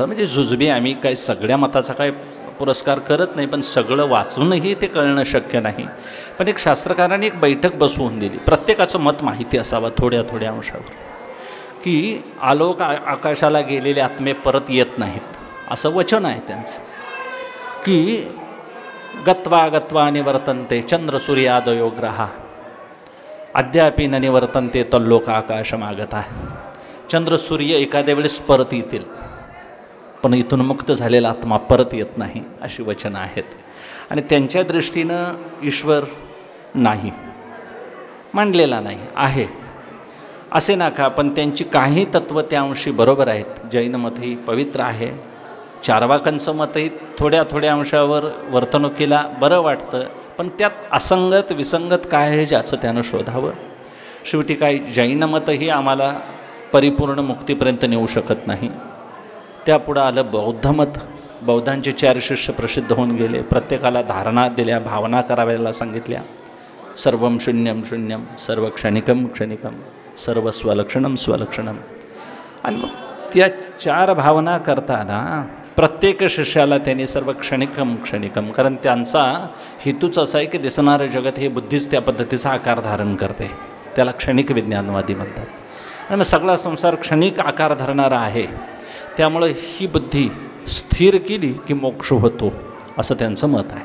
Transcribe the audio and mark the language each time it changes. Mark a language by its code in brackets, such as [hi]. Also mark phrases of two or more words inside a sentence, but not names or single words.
[mr] म्हणजे जुजबी आम्ही काय सगळ्या मताचा काय पुरस्कार करत नाही, पण सगळं वाचूनही ते कळणं शक्य नाही. पण एक शास्त्रकारांनी एक बैठक बसवून दिली, प्रत्येकाचं मत माहिती असावं थोड्या थोड्या अंशावर, की आलोक आकाशाला गेलेले आत्मे परत येत नाहीत, असं वचन आहे त्यांचं. [sa] की गत्वा गत्वा निवर्तन्ते चंद्र सूर्यादयो ग्रहा अद्यापि न निवर्तन्ते तल्लोक आकाशमागता. [mr] चंद्र सूर्य एखाद्या वेळेस परत येतील, पण इथून मुक्त झालेला आत्मा परत येत नाही, अशी वचनं आहेत. आणि त्यांच्या दृष्टीनं ईश्वर नाही, मांडलेला नाही, आहे असे नका. पण त्यांची काही तत्त्व त्या अंशी बरोबर आहेत. जैन मतही पवित्र आहे, चारवाकांचं मतही थोड्या थोड्या अंशावर वर्तणुकीला बरं वाटतं, पण त्यात असंगत विसंगत काय आहे ज्याचं त्यानं शोधावं. शेवटी काय जैन मतही आम्हाला परिपूर्ण मुक्तीपर्यंत नेऊ शकत नाही. त्यापुढं आलं बौद्ध मत. बौद्धांचे 4 शिष्य प्रसिद्ध होऊन गेले, प्रत्येकाला धारणा दिल्या, भावना कराव्याला सांगितल्या. [sa] सर्वं शून्यं शून्यं, सर्व क्षणिकं क्षणिकं, सर्व स्वलक्षणं स्वलक्षणं. [mr] आणि मग त्या 4 भावना करताना प्रत्येक शिष्याला त्यांनी [sa] सर्व क्षणिकं क्षणिकं, [mr] कारण त्यांचा हेतूच असा आहे की दिसणारं जगत हे बुद्धीच त्या पद्धतीचा आकार धारण करते, त्याला क्षणिक विज्ञानवादी म्हणतात. आणि मग सगळा संसार क्षणिक आकार धरणारा आहे, त्यामुळं ही बुद्धी स्थिर केली की मोक्ष होतो, असं त्यांचं मत आहे.